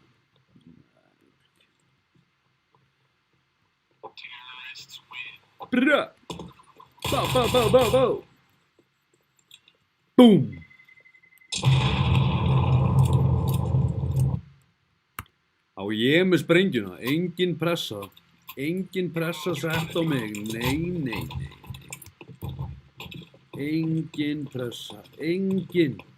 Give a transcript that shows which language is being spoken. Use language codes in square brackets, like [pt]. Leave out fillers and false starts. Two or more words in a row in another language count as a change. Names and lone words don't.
[en] Terrorists win. Brrra! Bá, bá, bá, bá, bá! Búm! [is] Á ég með sprengjuna, engin pressa sett á mig, nei. Engin pressa, engin.